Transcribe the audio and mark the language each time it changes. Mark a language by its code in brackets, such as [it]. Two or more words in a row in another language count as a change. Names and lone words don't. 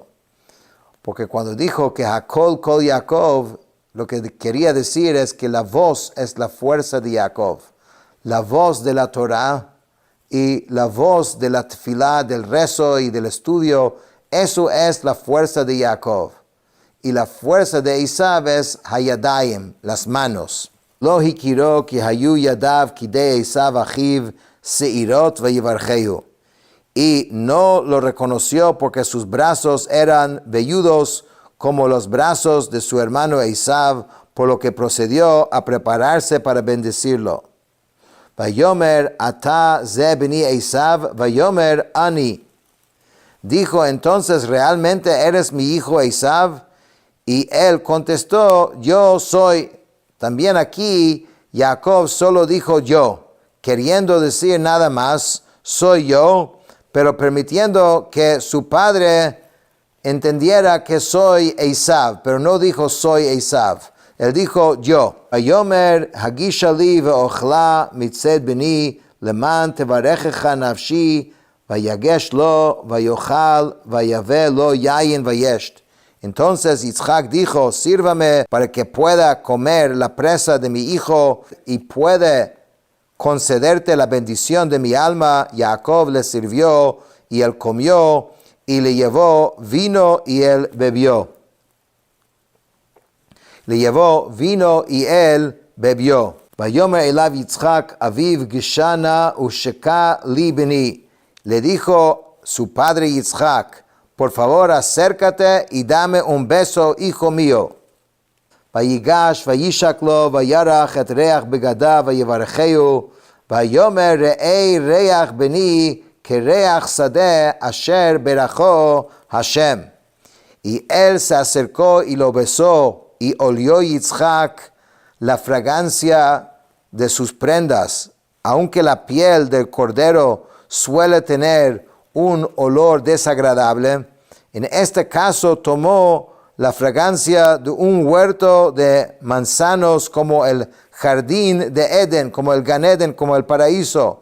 [es] Porque cuando dijo que [he] הקול קול יעקב, [es] lo que quería decir es que la voz es la fuerza de Jacob. La voz de la Torah y la voz de la tefilá, del rezo y del estudio, eso es la fuerza de Jacob. Y la fuerza de Esav es hayadayim, las manos. [he] לא הכירו כי היו ידיו כידי עשו אחיו שעירות ויברכהו. [es] Y no lo reconoció porque sus brazos eran velludos como los brazos de su hermano Esav, por lo que procedió a prepararse para bendecirlo. [he] ויאמר אתה זה בני עשו ויאמר אני. [es] Dijo, entonces, ¿realmente eres mi hijo Esav? Y él contestó, yo soy. También aquí, Jacob solo dijo yo, queriendo decir nada más, soy yo, pero permitiendo que su padre entendiera que soy Esav, pero no dijo soy Esav. Él dijo yo. [he] ויאמר הגישה לי ואכלה מציד בני למען תברכך נפשי ויגש לו ויאכל ויבא לו יין וישת. [es] Entonces Yitzchak dijo, sírvame para que pueda comer la presa de mi hijo y puede concederte la bendición de mi alma. Jacob le sirvió y él comió y le llevó vino y él bebió. Le llevó vino y él bebió. [he] ויאמר אליו יצחק אביו גשה נא ושקה לי בני. [es] Le dijo su padre Yitzchak, por favor acércate y dame un beso, hijo mío. [he] ויגש וישק לו וירח את ריח בגדיו ויברכהו. ויאמר ראה ריח בני כריח שדה אשר ברכו השם. [es] Y él se acercó y lo besó. Y olió Yitzchak la fragancia de sus prendas, aunque la piel del cordero suele tener un olor desagradable. En este caso tomó la fragancia de un huerto de manzanos como el jardín de Edén, como el Gan Eden, como el paraíso.